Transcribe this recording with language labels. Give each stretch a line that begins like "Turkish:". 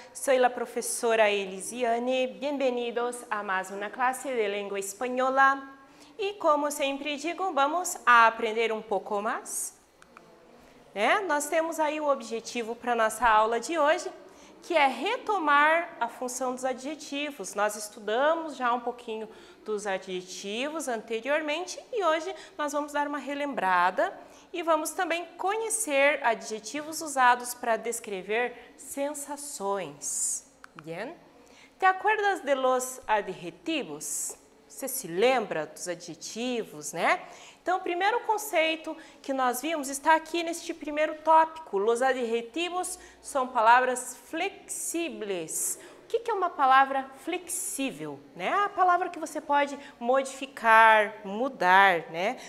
Spanish: Soy la profesora Elisiane. Bienvenidos a más una clase de lengua española.
Portuguese: E como sempre digo, vamos a aprender um pouco mais. Nós temos aí o objetivo para a nossa aula de hoje, que é retomar a função dos adjetivos. Nós estudamos já um pouquinho dos adjetivos anteriormente e hoje nós vamos dar uma relembrada e vamos também conhecer adjetivos usados para descrever sensações.
Spanish: Bien? ¿Te acuerdas de los adjetivos?
Portuguese: Você se lembra dos adjetivos, né? Então, o primeiro conceito que nós vimos está aqui neste primeiro tópico.
Spanish: Los adjetivos
Portuguese: são palavras flexíveis. O que é uma palavra flexível? Né? A palavra que você pode modificar, mudar, né?